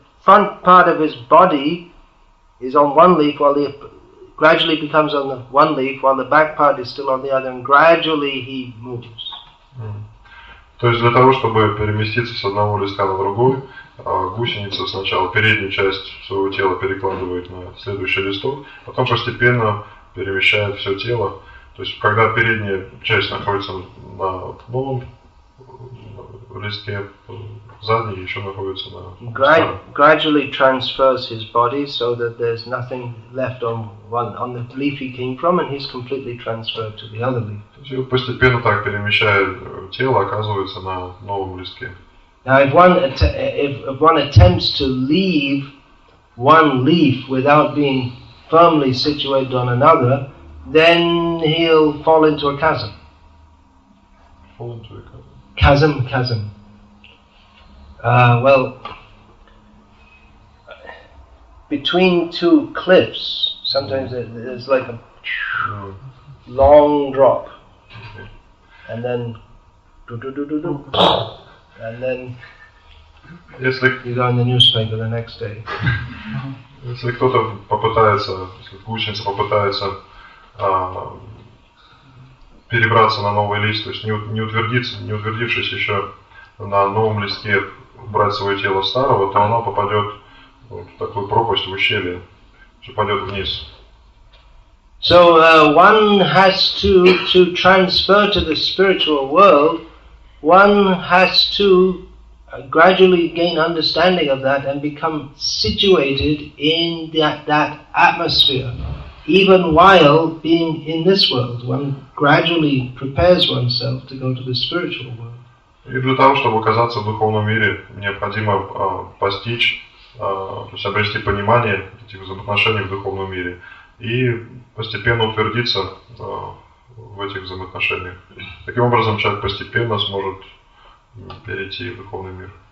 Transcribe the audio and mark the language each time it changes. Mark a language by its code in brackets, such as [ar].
[en] front part of his body is on one leaf, while the gradually becomes on the one leaf, while the back part is still on the other, and gradually he moves. [ru] То есть для того, чтобы переместиться с одного листка на другой, гусеница сначала переднюю часть своего тела перекладывает на следующий листок, потом постепенно перемещает все тело. То есть когда передняя часть находится на новом листке, задняя еще находится на старом. [en] Gradually transfers his body so that there's nothing left on the leaf he came from, and he's completely transferred to the other leaf. [ru] То есть постепенно так перемещает тело, оказывается на новом листке. [en] Now, if one attempts to leave one leaf without being firmly situated on another, then he'll fall into a chasm. Fall into a chasm? Chasm. Well, between two cliffs, sometimes there's like a long drop, and then and then you go in the newspaper the next day. [ru] Если кто-то попытается, если гусеница попытается перебраться на новый лист, то есть не утвердившись еще на новом листке, брать свое тело старого, то оно попадет в такую пропасть, в ущелье, что пойдет вниз. [en] So one has to transfer to the spiritual world. One has to gradually gain understanding of that and become situated in that atmosphere. Even while being in this world, one gradually prepares oneself to go to the spiritual world. [ru] И для того, чтобы оказаться в духовном мире, необходимо постичь, то есть обрести понимание этих взаимоотношений в духовном мире и постепенно утвердиться в этих взаимоотношениях. Таким образом, человек постепенно сможет перейти в духовный мир.